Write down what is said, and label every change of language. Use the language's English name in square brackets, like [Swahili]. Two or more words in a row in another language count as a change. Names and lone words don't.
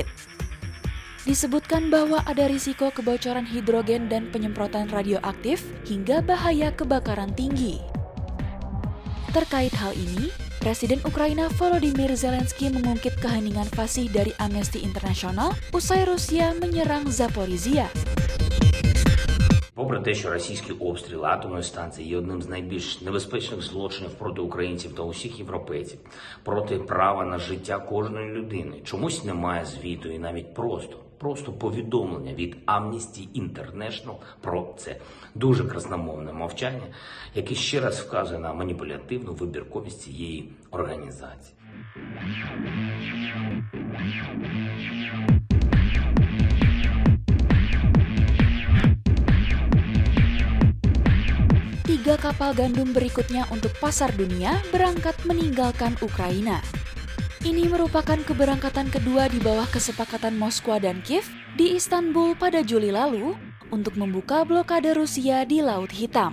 [Indonesian] Disebutkan bahwa ada risiko kebocoran hidrogen dan penyemprotan radioaktif hingga bahaya kebakaran tinggi. Terkait hal ini, Presiden Ukraina Volodymyr Zelensky mengungkit keheningan fasih dari Amnesty International usai Rusia menyerang Zaporizhia. [Ukrainian] Попри те, що російські обстріли атомної станції є одним з найбільш небезпечних злочинів проти українців та усіх європейців, проти права на життя кожної людини, чомусь немає звіту і навіть просто повідомлення від Amnesty International про це. Дуже красномовне мовчання, яке ще раз вказує на маніпулятивну вибірковість цієї організації. [Indonesian] Tiga kapal gandum berikutnya untuk pasar dunia berangkat meninggalkan Ukraina. Ini merupakan keberangkatan kedua di bawah kesepakatan Moskwa dan Kiev di Istanbul pada Juli lalu untuk membuka blokade Rusia di Laut Hitam.